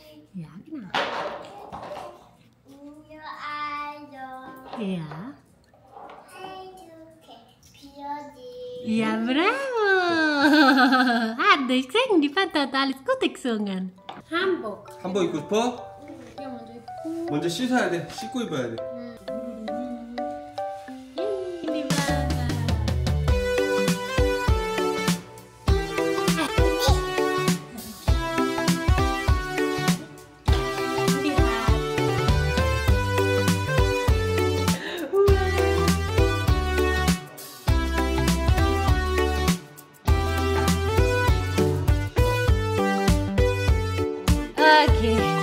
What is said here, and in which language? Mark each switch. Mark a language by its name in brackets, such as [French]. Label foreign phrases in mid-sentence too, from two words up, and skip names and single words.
[German] Ja, genau. Ardho. Ja. Ja. Ja, bravo! Ardho, ich sing, die Fanta hat alles gut gesungen. Hamburg. [Korean] 한복 입고 싶어? Ja, 먼저 입고. 먼저 씻어야 돼. 씻고 입어야 돼. [German] Die Baba. Die Baba. Okay.